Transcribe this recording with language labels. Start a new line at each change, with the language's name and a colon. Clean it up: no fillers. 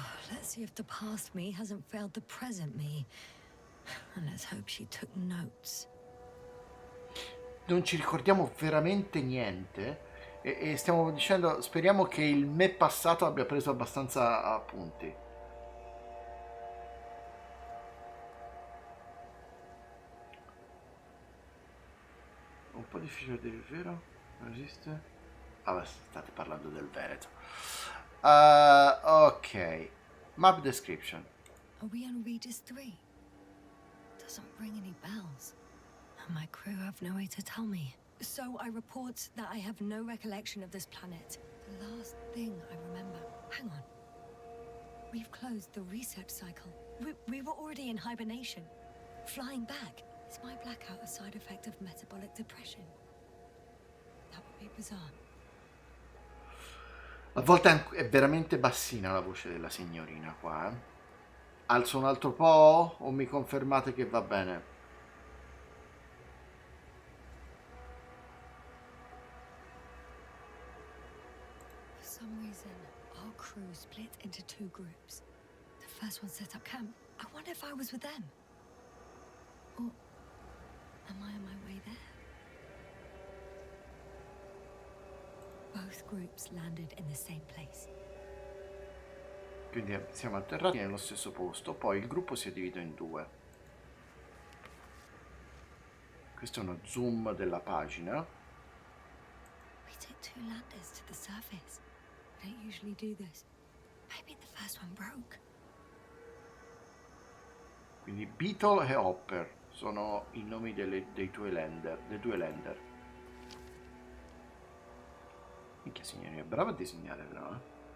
English: Let's see if the past me hasn't failed the present me. And let's hope she took notes.
Italian: Non ci ricordiamo veramente niente e stiamo dicendo, speriamo che il me passato abbia preso abbastanza appunti. Un po' difficile di dire, vero? Non esiste? Ah, beh, state parlando del Veneto. Ok.
English: Map description. Are we on Regis 3? Doesn't ring any bells. And my crew have no way to tell me. So I report that I have no recollection of this planet. The last thing I remember. Hang on. We've closed the research cycle. We were already in hibernation. Flying back. Is my blackout a side effect of metabolic depression? That would be bizarre.
Italian: A volte è veramente bassina la voce della signorina qua, eh. Alzo un altro po' o mi confermate che va bene?
English: For some reason, our crew split into 2 groups. The first one set up camp. I wonder if I was with them. Or am I on my way there? Both groups landed in the same place.
Italian: Quindi siamo atterrati nello stesso posto, poi il gruppo si è diviso in 2. Questo è uno zoom della pagina.
English: We took 2 landers to the surface. We don't usually do this. Maybe the first one broke.
Italian: Quindi Beetle e Hopper sono i nomi dei due lander. Minchia signorina, è brava a disegnare però, eh?